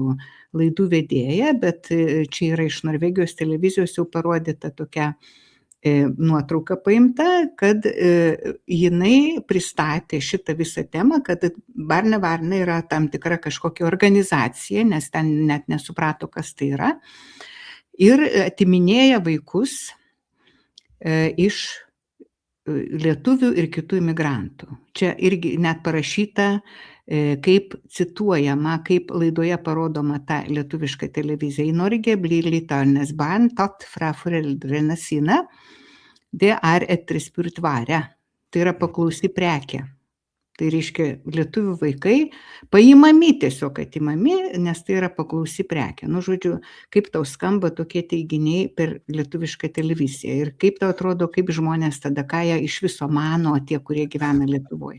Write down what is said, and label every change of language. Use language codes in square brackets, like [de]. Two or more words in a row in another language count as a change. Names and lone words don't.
[lt] laidų vedėja, bet čia yra iš Norvegijos televizijos jau parodyta tokia nuotrauka paimta, kad jinai pristatė šitą visą temą, kad Barna Varna yra tam tikra kažkokia organizacija, nes ten net nesuprato, kas tai yra, ir atiminėja vaikus iš lietuvių ir kitų imigrantų. Čia irgi net parašyta, kaip cituojama, kaip laidoje parodoma ta lietuviška televizija. [no] I Norge blir litauernes barn tatt fra foreldrene sine. Det etterspurt vare. [lt] Tai yra paklausi prekė. Tai reiškia, lietuvių vaikai paimami, tiesiog atimami, nes tai yra paklausi prekė. Žodžiu, kaip tau skamba tokie teiginiai per lietuvišką televiziją ir kaip tau atrodo, kaip žmonės tada, ką jie iš viso mano, tie, kurie gyvena Lietuvoje.